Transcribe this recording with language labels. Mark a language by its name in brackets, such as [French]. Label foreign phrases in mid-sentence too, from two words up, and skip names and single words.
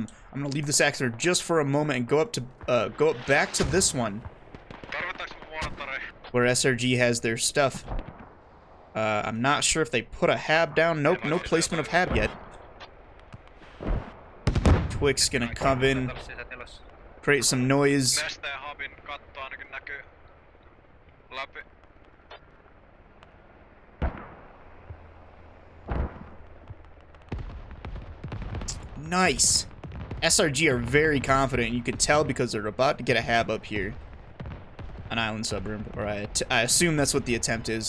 [English] I'm gonna leave this actor just for a moment and go up back to this one, where SRG has their stuff. I'm not sure if they put a hab down. Nope, no placement of hab yet. Twix gonna come in, create some noise. [Finnish] Neste ja Habin katto ainakin näkyy läpi. [English] Nice. SRG are very confident. You can tell because they're about to get a hab up here. An island suburb. Or I assume that's what the attempt is.